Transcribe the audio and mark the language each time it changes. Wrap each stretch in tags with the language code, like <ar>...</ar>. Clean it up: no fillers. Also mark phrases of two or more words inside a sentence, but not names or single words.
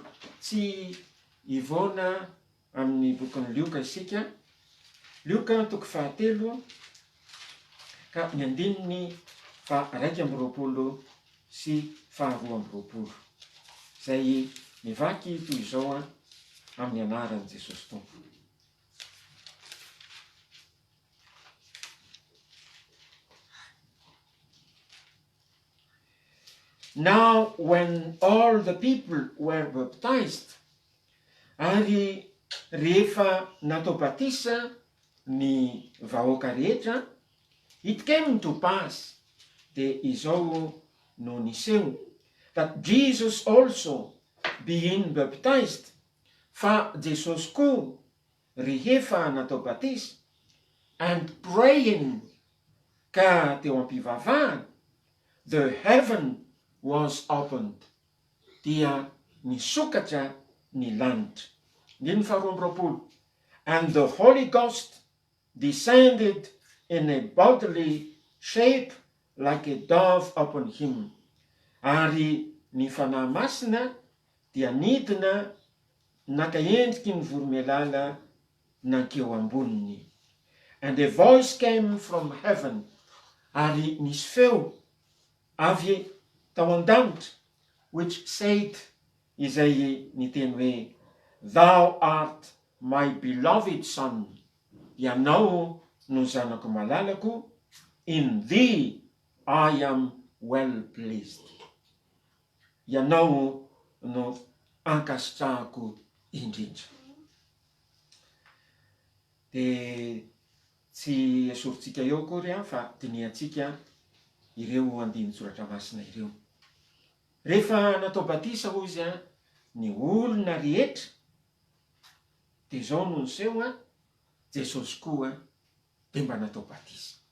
<mg>Tsy ivona amin'ny bokin'ny Lioka isika. Lioka toko 7 ka ny andininy 2:20 sy 2:20. Zay mivaky toy izao amin'ny anaran'i Jesosy Tompo.</mg> <en>Now when all the people were baptized,</en> <mg>ary rehefa natao batisa ny vahoaka rehetra,</mg> <en>it came to pass,</en> <mg>de izao no niseho,</mg> <en>that Jesus also being baptized,</en> <mg>fa Jesosy koa rehefa natao batisa</mg> <en>and praying</en> <mg>ka teo ampivavahana,</mg> <en>the heaven was opened,</en> <mg>dia nisokatra ny lanitra. Ndiny faharoa amby roapolo,</mg> <en>and the Holy Ghost descended in a bodily shape like a dove upon him.</en> <mg>Ary ny fanahy masina dia nidina naka endriky ny voromailala nankeo amboniny.</mg> <en>And a voice came from heaven,</en> <mg>ary nisy feo avy tao an-danitra,</mg> <en>which said,</en> <mg>izay niteny hoe,</mg> <en>thou art my beloved son,</en> <mg>ianao no zanako malalako,</mg> <en>in thee I am well pleased.</en> <mg>Ianao no ankasitrahako indrindra. De tsy esorintsika eo akory fa diniantsika ireo andiny soratra masina ireo. Rehefa natao batisa hozy ny olona rehetra, de zao no niseho Jesosy koa de mba natao batisa.</mg>